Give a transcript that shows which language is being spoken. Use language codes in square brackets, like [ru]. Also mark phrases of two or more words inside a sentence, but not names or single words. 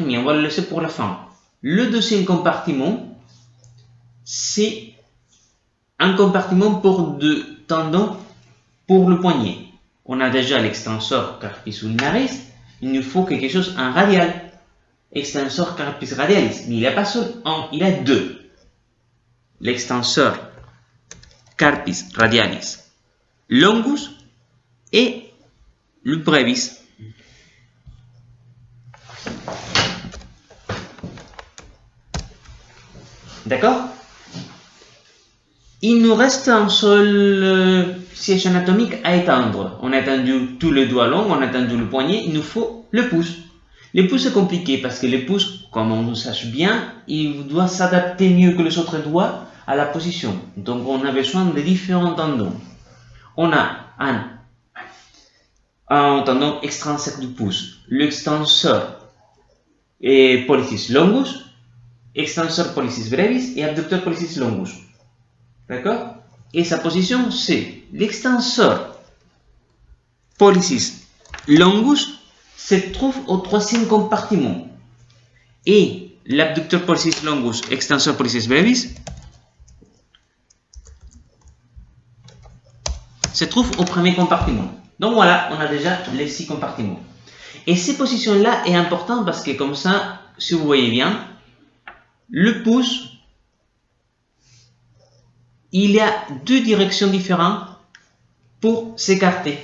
[fr] On va le laisser pour la fin. Le 2e compartiment, c'est un compartiment pour deux tendons pour le poignet. On a déjà l'extenseur [la] carpis ulnaris. [fr] Il nous faut quelque chose en radial. Extenseur [la] carpis radialis. [fr] Mais il n'y a pas seul un, il y a deux. L'extenseur [la] carpis radialis longus [fr] et le brevis. D'accord? Il nous reste un seul siège anatomique à étendre. On a étendu tous les doigts longs, on a étendu le poignet, il nous faut le pouce. Le pouce est compliqué parce que le pouce, comme on le sache bien, il doit s'adapter mieux que les autres doigts à la position. Donc on a besoin de différents tendons. On a un tendon extrinsèque du pouce, l'extenseur [la] pollicis longus, [fr] extenseur [la] pollicis brevis [fr] et abducteur [la] pollicis longus. [fr] D'accord? Et sa position, c'est l'extenseur [la] pollicis longus [fr] se trouve au troisième compartiment et l'abducteur [la] pollicis longus, [fr] extenseur [la] pollicis brevis [fr] se trouve au premier compartiment. Donc voilà, on a déjà les 6 compartiments. Et ces positions-là est importante parce que comme ça, si vous voyez bien, le pouce, il y a 2 directions différentes pour s'écarter.